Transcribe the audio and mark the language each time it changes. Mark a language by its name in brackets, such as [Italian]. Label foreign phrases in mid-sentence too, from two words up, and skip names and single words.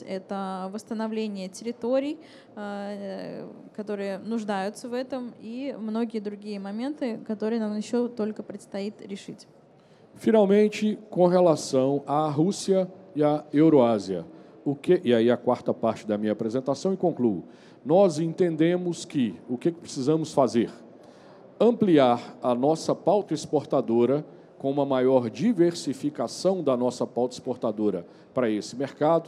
[Russian] Это восстановление территорий, которые нуждаются в этом, и многие другие моменты, которые нам еще только предстоит решить. [Portuguese] Finalmente, com relação à Rússia e à Euroásia, e aí a quarta parte da minha apresentação e concluo. Nós entendemos que o que precisamos fazer? Ampliar a nossa pauta exportadora com uma maior diversificação da nossa pauta exportadora para esse mercado.